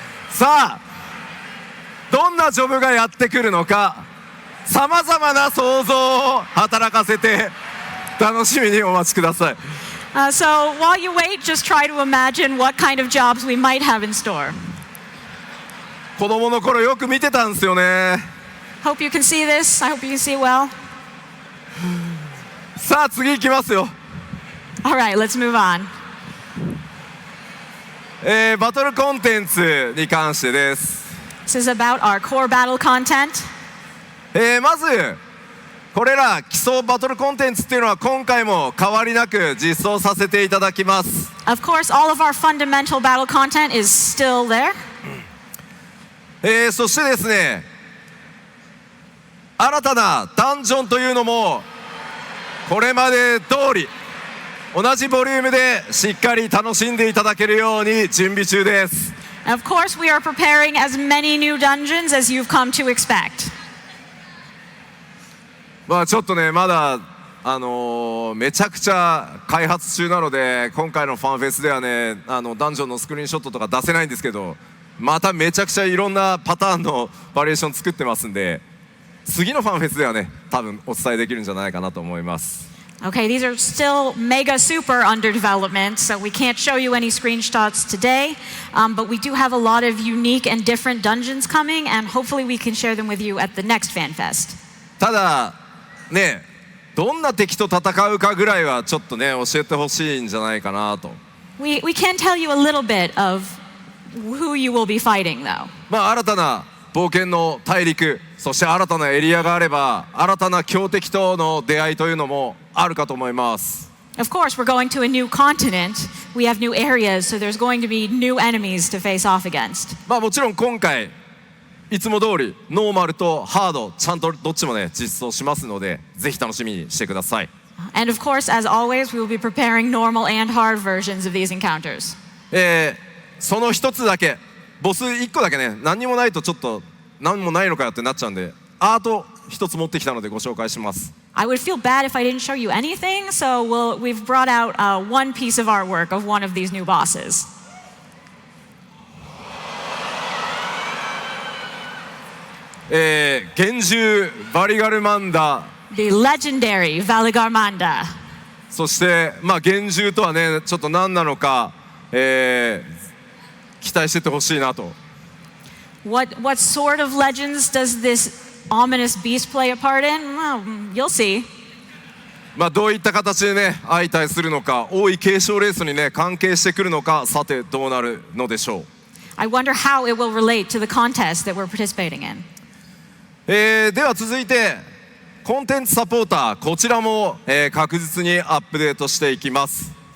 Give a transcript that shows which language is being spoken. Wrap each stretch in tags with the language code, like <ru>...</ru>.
<ja>さあ、どんなジョブがやってくるのか、さまざまな想像を働かせて楽しみにお待ちください。</ja> <en>So while you wait, just try to imagine what kind of jobs we might have in store.</en> <ja>子供の頃よく見てたんですよね。</ja> <en>Hope you can see this. I hope you can see well.</en> <ja>さあ次行きますよ。</ja> <en>All right, let's move on.</en> <ja>バトルコンテンツに関してです。</ja> <en>This is about our core battle content.</en> <ja>まずこれら基礎バトルコンテンツっていうのは今回も変わりなく実装させていただきます。</ja> <en>Of course, all of our fundamental battle content is still there.</en> <ja>そしてですね、新たなダンジョンというのもこれまで通り同じボリュームでしっかり楽しんでいただけるように準備中です。</ja> <en>Of course, we are preparing as many new dungeons as you've come to expect.</en> <ja>まあちょっとね、まだめちゃくちゃ開発中なので、今回のファンフェスではね、ダンジョンのスクリーンショットとか出せないんですけど、まためちゃくちゃいろんなパターンのバリエーション作ってますんで、次のファンフェスではね、多分お伝えできるんじゃないかなと思います。</ja> <en>Okay, these are still mega super under development, so we can't show you any screenshots today, but we do have a lot of unique and different dungeons coming, and hopefully we can share them with you at the next FanFest.</en> <ja>ただね、どんな敵と戦うかぐらいはちょっとね教えてほしいんじゃないかなと。</ja> <en>We can tell you a little bit of who you will be fighting, though.</en> <ja>まあ新たな冒険の大陸、そして新たなエリアがあれば新たな強敵との出会いというのもあるかと思います。</ja> <en>Of course, we're going to a new continent. We have new areas, so there's going to be new enemies to face off against.</en> <ja>まあもちろん今回いつも通りノーマルとハードちゃんとどっちもね実装しますので、ぜひ楽しみにしてください。</ja> <en>And of course, as always, we will be preparing normal and hard versions of these encounters.</en> <ja>その一つだけ、ボス1個だけね、何にもないとちょっと何もないのかよってなっちゃうんで、アート一つ持ってきたのでご紹介します。</ja> <en>I would feel bad if I didn't show you anything, so we've brought out one piece of artwork of one of these new bosses.</en> <ja>幻獣バリガルマンダ、</ja> <en>The legendary Valigarmanda.</en> <ja>そしてまあ幻獣とはねちょっと何なのか、期待しててほしいなと。</ja> <en>What sort of legends does this ominous beast play a part in? Well, you'll see.</en> <ja>まあどういった形でね相対するのか、王位継承レースにね関係してくるのか、さてどうなるのでしょう。</ja> <en>I wonder how it will relate to the contest that we're participating in.</en> <ja>では続いてコンテンツサポーター、こちらも、確実にアップデートしていきます。</ja>